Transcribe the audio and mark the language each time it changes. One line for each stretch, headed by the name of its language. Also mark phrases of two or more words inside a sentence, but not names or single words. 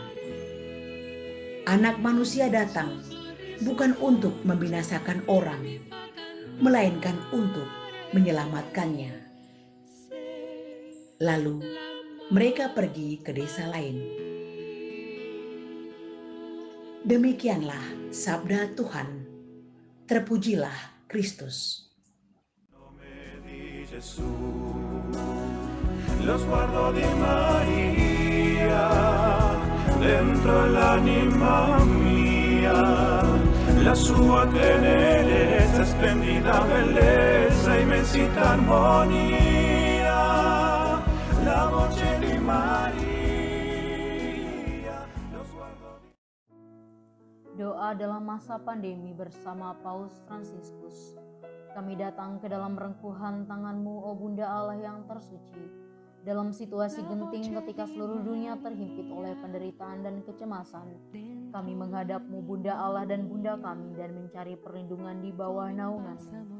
Indonesian: Anak manusia datang bukan untuk membinasakan orang, melainkan untuk menyelamatkannya." Lalu mereka pergi ke desa lain. Demikianlah sabda Tuhan. Terpujilah Kristus.
Italian: Gesù, lo sguardo di Maria, dentro l'anima mia, la sua tenerezza, splendida bellezza, immensità, armonia, la voce di Maria, lo sguardo di...
Indonesian: Doa dalam masa pandemi bersama Paus Fransiskus. Kami datang ke dalam rengkuhan tangan-Mu, O Bunda Allah yang tersuci. Dalam situasi genting ketika seluruh dunia terhimpit oleh penderitaan dan kecemasan, kami menghadap-Mu, Bunda Allah dan Bunda kami, dan mencari perlindungan di bawah naungan-Mu.